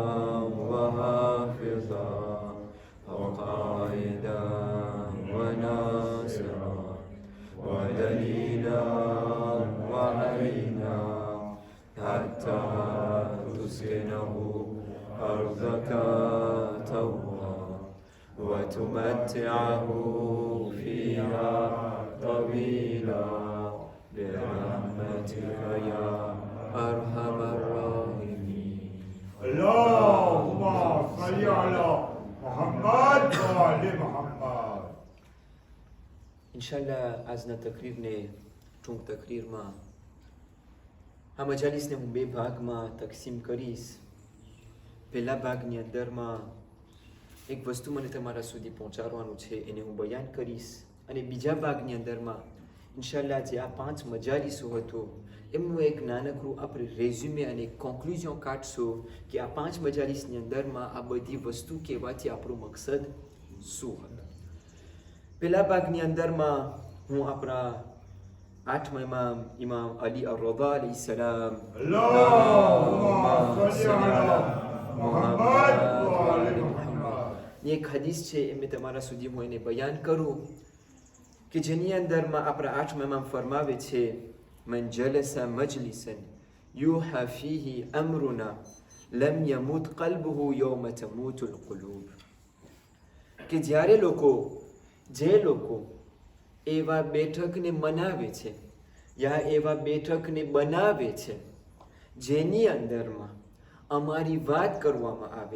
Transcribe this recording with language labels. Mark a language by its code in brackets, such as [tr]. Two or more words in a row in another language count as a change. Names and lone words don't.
[ar] وحافظا وقائدا وناصرا ودليلا وعينا حتى تسكنه أرضك طوعا وتمتعه فيها طويلا برحمتك يا أرحم الراحمين. اللهم صل على محمد وآل محمد. [gu] ઇન્શાલ્લાહ આજના તકરીરને ટૂંક તકરીરમાં આ મજાલિસને હું બે ભાગમાં તકસીમ કરીશ. પહેલા ભાગની અંદરમાં એક વસ્તુ મને તમારા સુધી પહોંચાડવાનું છે, એને હું બયાન કરીશ. અને બીજા ભાગની અંદરમાં ઇન્શાલ્લાહ જે આ 5 મજાલિસો હતો એમનું એક નાનકડું આપણે રેઝ્યુમે અને કોન્ક્લુઝન કાઢશું કે આ 5 મજાલિસની અંદરમાં આ બધી વસ્તુ કહેવાથી આપણું મકસદ શું હતું. પહેલા ભાગની અંદરમાં હું આપણા 8મા ઇમામ અલી અર-રઝા [ar] عليه السلام اللهم صل على محمد وآل محمد. [gu] એક હદીસ છે એ મેં તમારા સુધી હું એને બયાન કરું કે જેની અંદરમાં આપણા 8મા ઇમામ ફરમાવે છે [ar] من جلس مجلسا يحيا فيه أمرنا لم يمت قلبه يوم تموت القلوب. [gu] કે જ્યારે જે લોકો એવા બેઠકને મનાવે છે યા એવા બેઠકને બનાવે છે જેની અંદરમાં અમારી વાત કરવામાં આવે